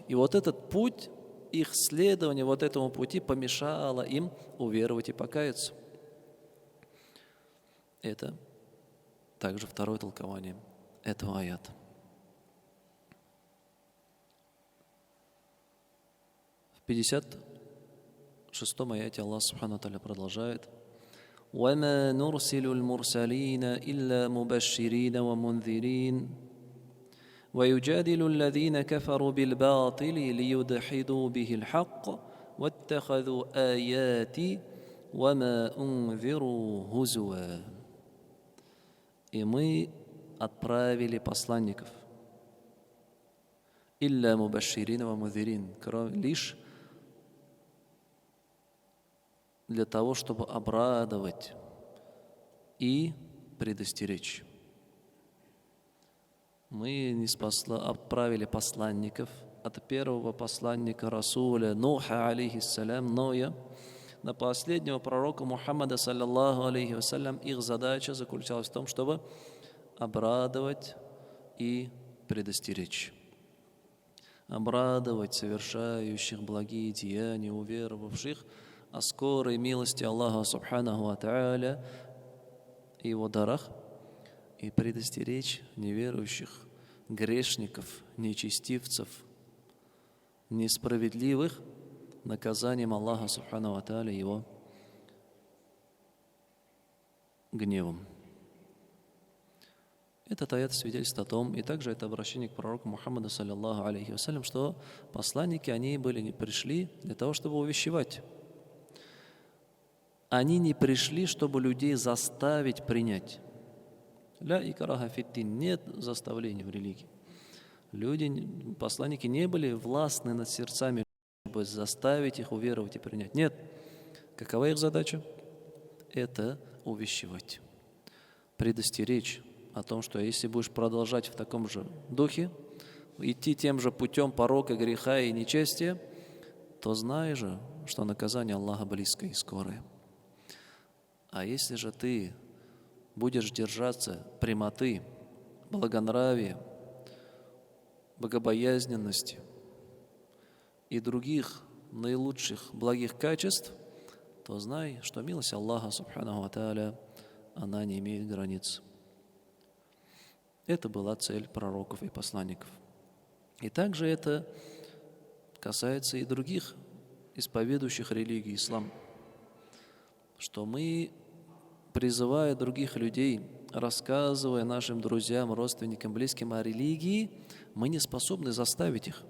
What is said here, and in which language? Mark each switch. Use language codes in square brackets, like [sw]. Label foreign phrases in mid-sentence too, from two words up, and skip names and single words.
[ru] И вот этот путь, их следование вот этому пути помешало им уверовать и покаяться. Это также второе толкование этого аята. В 56-м аяте Аллах [ar] سبحانه وتعالى продолжает: وَمَا نُرْسِلُ الْمُرْسَلِينَ إِلَّا مُبَشِّرِينَ وَمُنذِرِينَ وَيُجَادِلُ الَّذِينَ كَفَرُوا بِالْبَاطِلِ لِيُدْحِضُوا بِهِ الْحَقَّ وَاتَّخَذُوا آيَاتِي وَمَا أُنذِرُوا هُزُوًا. [ru] И мы отправили посланников [ar] «إلا مبشرين ومنذرين», [ru] лишь для того, чтобы обрадовать и предостеречь. Мы отправили посланников от первого посланника Расуля Нуха, алейхиссалям, Ноя, на последнего пророка Мухаммада, [ar] صلى الله عليه وسلم. [ru] Их задача заключалась в том, чтобы обрадовать и предостеречь. Обрадовать совершающих благие деяния, уверовавших о скорой милости Аллаха [ar] سبحانه وتعالى [ru] и Его дарах, и предостеречь неверующих, грешников, нечестивцев, несправедливых наказанием Аллаха [ar] سبحانه وتعالى, [ru] Его гневом. Этот аят свидетельствует о том, и также это обращение к пророку Мухаммаду, [ar] صلى الله عليه وسلم, [ru] что посланники, они пришли для того, чтобы увещевать. Они не пришли, чтобы людей заставить принять. [ar] لا إكراه في الدين, [ru] нет заставления в религии. Посланники не были властны над сердцами, чтобы заставить их уверовать и принять. Нет. Какова их задача? Это увещевать, предостеречь о том, что если будешь продолжать в таком же духе, идти тем же путем порока, греха и нечестия, то знай же, что наказание Аллаха близкое и скорое. А если же ты будешь держаться прямоты, благонравия, богобоязненности и других наилучших благих качеств, то знай, что милость Аллаха, [ar] سبحانه وتعالى, [ru] она не имеет границ. Это была цель пророков и посланников. И также это касается и других исповедующих религии ислам, что мы, призывая других людей, рассказывая нашим друзьям, родственникам, близким о религии, мы не способны заставить их.